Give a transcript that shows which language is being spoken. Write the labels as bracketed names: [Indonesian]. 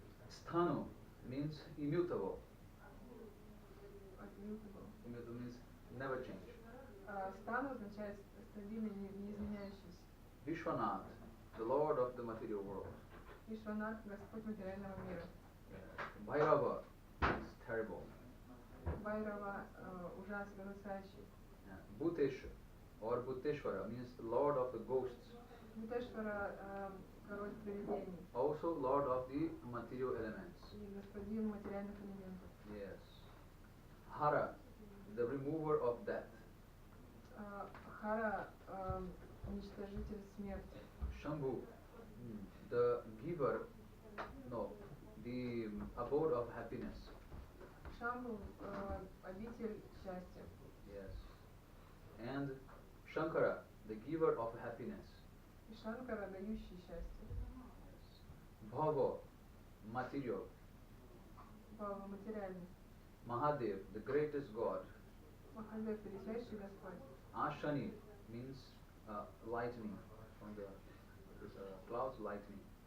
[English] Sthanu means immutable. Immutable means never change. [Russian] Стан означает стабильный, неизменяющийся. [English] Vishwanath, the lord of the material world. [Russian] Вишванат, Господь материального мира. [English] Bhairava is terrible. [Russian] Байрава ужасающий. [English] Bhutesh or Bhuteshwara means lord of the ghosts. [Russian] Бутешвара король привидений. [English] Also lord of the material elements. [Russian] И господин материальных элементов. [English] Yes. Hara, the remover of death. [Russian] Хара уничтожитель смерти. [English] Shambhu, the giver, no, the abode of happiness. [Russian] Шамбу обитель счастья. [English] Yes. And Shankara, the giver of happiness. [Russian] И Шанкара, дающий счастье. [English] Bhava, material. [Russian] Бхава материальный. [English] Mahadev, the greatest god. [Russian] Махадев, величайший Господь. [English] Ashani means lightning from the clouds, lightning.